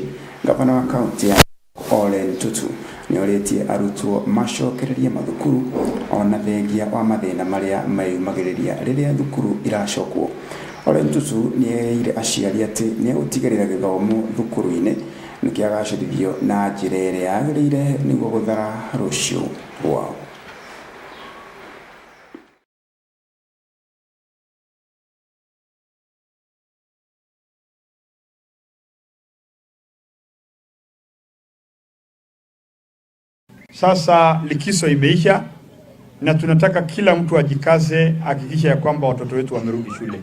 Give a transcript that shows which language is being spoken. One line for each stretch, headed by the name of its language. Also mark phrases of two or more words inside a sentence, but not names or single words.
Kikuyu: Gavana wa kaunti ya Ole Ntutu nĩorĩtie arutwo macokererie mathukuru ona thengia wa mathĩna marĩa mayumagĩrĩria rĩrĩa thukuru iracokwo. Ole Ntutu nĩerĩire aciari atĩ nĩegũtigĩrĩra gĩthomo thukuru-inĩ nĩkĩagacĩrithio na njĩra ĩrĩa yagĩrĩire nĩguo gũthara rũciũ rwao.
Swahili: Sasa likizo imeisha na tunataka kila mtu ajikaze hakikisha ya kwamba watoto wetu wamerudi shule.